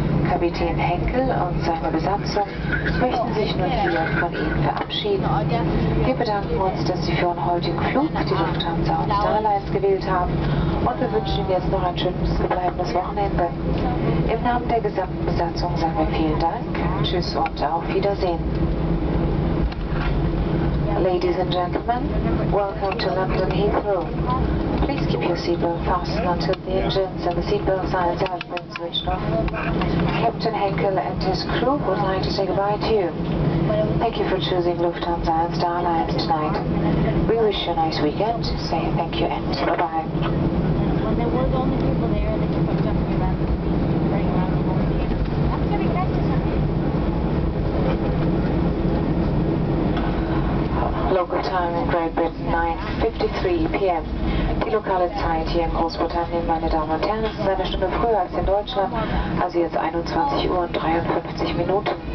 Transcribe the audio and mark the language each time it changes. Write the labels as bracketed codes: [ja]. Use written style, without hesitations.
[de] Kapitän Henkel und seine Besatzung möchten sich nun hier von Ihnen verabschieden. Wir bedanken uns, dass Sie für Ihren heutigen Flug die Lufthansa und Starlines gewählt haben und wir wünschen Ihnen jetzt noch ein schönes verbleibendes Wochenende. Im Namen der gesamten Besatzung sagen wir vielen Dank, tschüss und auf Wiedersehen. [en] Ladies and gentlemen, welcome to London Heathrow. Please keep your seatbelt fastened until the engines and the seatbelt signs have been switched off. Captain Henkel and his crew would like to say goodbye to you. Thank you for choosing Lufthansa and Starlines tonight. We wish you a nice weekend. Say thank you and bye-bye. When there were the only people there, they kept on jumping around, running around the whole theater. I'm going to practice on it. Local time in Great Britain, 9:53 p.m. [de] Die lokale Zeit hier in Großbritannien, meine Damen und Herren, ist eine Stunde früher als in Deutschland, also jetzt 21 Uhr und 53 Minuten.